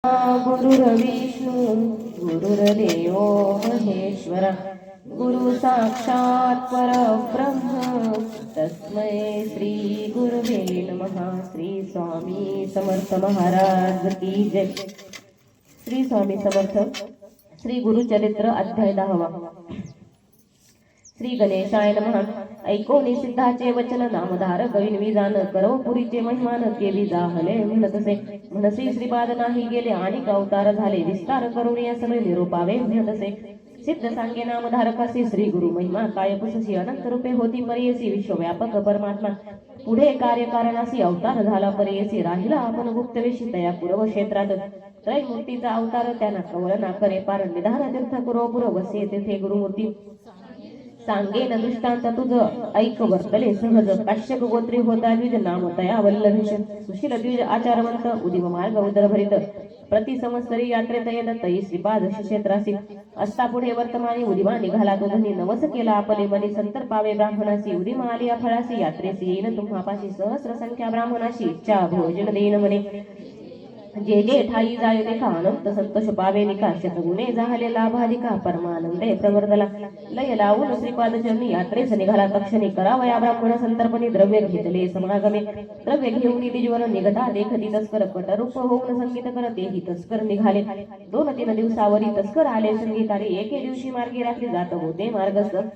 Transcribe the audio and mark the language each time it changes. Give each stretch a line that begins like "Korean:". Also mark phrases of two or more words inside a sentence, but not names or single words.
Sanskrit: गुरुर्विष्णू गुरुर्देव महेश्वर गुरु साक्षात् परब्रह्म तस्मै श्री गुरुवे नमः।
Marathi: श्री स्वामी समर्थ महाराज की जय। श्री स्वामी समर्थ श्री गुरुचरित्र अध्याय 10।
Sanskrit: श्री गणेशाय नमः।
Marathi: ऐकोनी सिद्धाचे वचन नामधारक विनवी जाण करो पुरीचे महिमान केवी जाहले म्हणतसे म्हणसी श्रीपाद नाही गेले आणि अवतार झाले विस्तार करून या सगळे निरोपावे म्हणतसे सिद्ध सांगे नामधारकासी श्री गुरु महिमा काय पुससी अनंत रूपे होती परेयसी विश्वव्यापक परमात्मा पुढे कार्यकारणासी अवतार झाला परेयसी राहिला आपण गुप्तवेशी तया पूर्व क्षेत्रात त्रैमूर्तीचा अवतार त्यांना कवळ ना करे पार निधान तीर्थ कुरो पुर वसे तेथे गुरुमूर्ती सांगेन दृष्टांत तुझ ऐक वर्तले सहज काश्यप गोत्री होता द्विज नाम तया वल्लभेश सुशील द्विज आचारवंत उदिम मार्ग उदर भरित प्रति संवत्सरी यात्रेत येत तई श्रीपाद क्षेत्रासी असता पुढे वर्तमानी उदिमा निघाला तो धनी नवस केला आपले मनी संतर पावे ब्राह्मणासी उदिमा आलिया फळासी यात्रेसी येईन तुम्हापाशी सहस्र संख्या ब्राह्मणाशी इच्छा भोजन देईन म्हणे जे जे ठाई जाय देखा अनंत संतोष पावे निका शतगुणे झाले लाभाधिका परमानंदे प्रवर्धला लय लावून श्रीपाद चरणी यात्रेस निघाला तक्षणी करावया ब्राह्मण संतर्पणी द्रव्य घेतले समागमे द्रव्य घेऊन दिजवर निघता देखती तस्कर कटरूप होऊन संगीत करतेही तस्कर निघाले 2-3 दिवसावरी तस्कर आले संगीतारी एके दिवशी मार्गी रात्री जात होते मार्गस्थ